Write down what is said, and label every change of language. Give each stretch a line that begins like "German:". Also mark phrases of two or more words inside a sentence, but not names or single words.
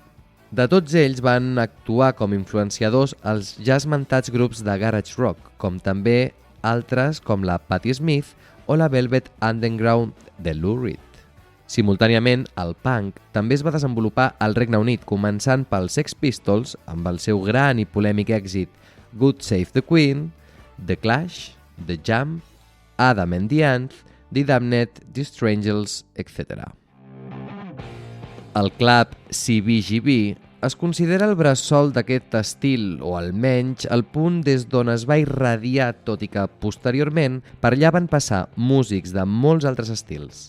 Catalan: De tots ells van actuar com influenciadors els ja esmentats grups de garage rock, com també altres com la Patti Smith o la Velvet Underground de Lou Reed. Simultàniament, el punk també es va desenvolupar al Regne Unit, començant pels Sex Pistols, amb el seu gran i polèmic èxit God Save the Queen, The Clash, The Jam, Adam and the Ants, The Damned, The Strangles, etc. El club CBGB es considera el bressol d'aquest estil, o almenys el punt des d'on es va irradiar, tot i que posteriorment per allà van passar músics de molts altres estils.